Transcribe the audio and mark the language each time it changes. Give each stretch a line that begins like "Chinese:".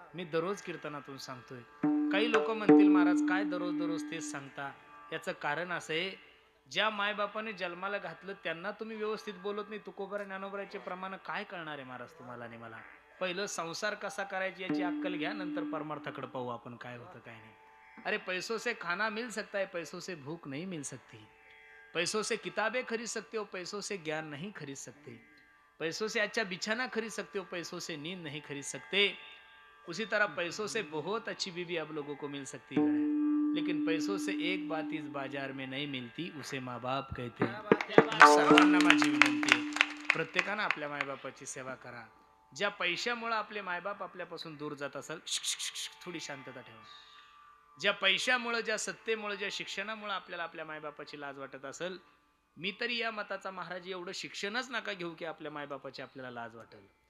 Marathi: मी दररोज कीर्तनातून सांगतोय. काही लोक म्हणतील महाराज काय दररोज दररोज तेच सांगता. याचं कारण असं आहे, ज्या मायबापाने जन्माला घातलं त्यांना तुम्ही व्यवस्थित बोलत नाही. तुकोबरा ज्ञानोबराचे प्रमाण काय कळणार आहे महाराज तुम्हाला आणि मला. पहिलं संसार कसा करायची याची अक्कल घ्या, नंतर परमार्थाकडे पाहू आपण काय होतं काय नाही.
Hindi: अरे पैसों से खाना मिल सकता है, पैसों से भूख नहीं मिल सकती. पैसों से किताबें खरीद सकते हो, पैसों से ज्ञान नहीं खरीद सकते. पैसों से अच्छा बिछाना खरीद सकते हो, पैसों से नींद नहीं खरीद सकते. उसी तरह पैसों से बहुत अच्छी बीवी अब लोगों को मिल सकती है, लेकिन पैसों से एक बात इस बाजार में नहीं मिलती, उसे माँ बाप कहते हैं.
Marathi: सर्वांना माझी विनंती आहे, प्रत्येकानं आपल्या मायबापाची सेवा करा. ज्या पैशामुळे आपले मायबाप आपल्यापासून दूर जात असेल, थोडी शांतता ठेवा. ज्या पैशामुळे, ज्या सत्तेमुळे, ज्या शिक्षणामुळे आपल्याला आपल्या मायबापाची लाज वाटत असेल, मी तरी या मताचा महाराज, एवढं शिक्षणच नका घेऊ की आपल्या मायबापाची आपल्याला लाज वाटेल.